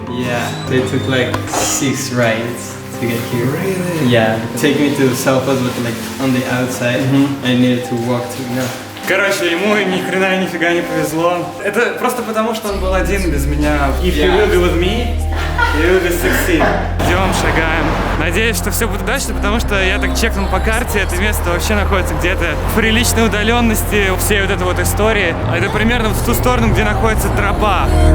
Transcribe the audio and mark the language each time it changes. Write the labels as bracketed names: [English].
[English] Yeah, they took like 6 rides to get here. Really? Yeah, take me to Selfos, but like on the outside. I needed to walk through now. [Russian] Короче, ему ни хрена нифига не повезло. Это просто потому, что он был один без меня. [English] If you will be with me, you will succeed. [Russian] Идем, шагаем. Надеюсь, что все будет удачно, потому что я так чекнул по карте, это место вообще находится где-то в приличной удаленности всей вот этой вот истории. А это примерно вот в ту сторону, где находится тропа.